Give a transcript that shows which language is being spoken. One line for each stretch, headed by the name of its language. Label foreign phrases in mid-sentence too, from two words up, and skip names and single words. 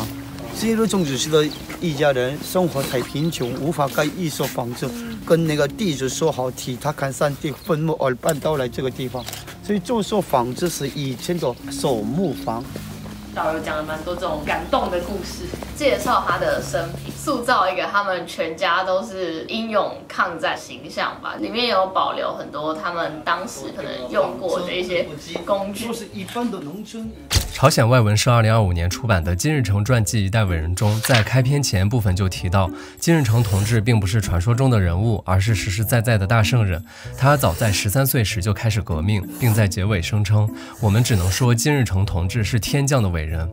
Chinese: 金日成主席的一家人生活太貧窮，無法蓋一所房子，跟那個地主說好替他看山地墳墓而搬到來這個地方，所以這所房子是以前的守墓房。導遊講了蠻多這種感動的故事，介紹他的生平，塑造一個他們全家都是英勇抗戰形象吧。裡面有保留很多他們當時可能用過的一些工具。就是一般的農村。朝鮮外文社2025年出版的金日成傳記一代偉人中，在開篇前部分就提到，金日成同志並不是傳說中的人物，而是實實在在的大聖人。他早在13歲時就開始革命，並在結尾聲稱，我們只能說金日成同志是天降的偉人。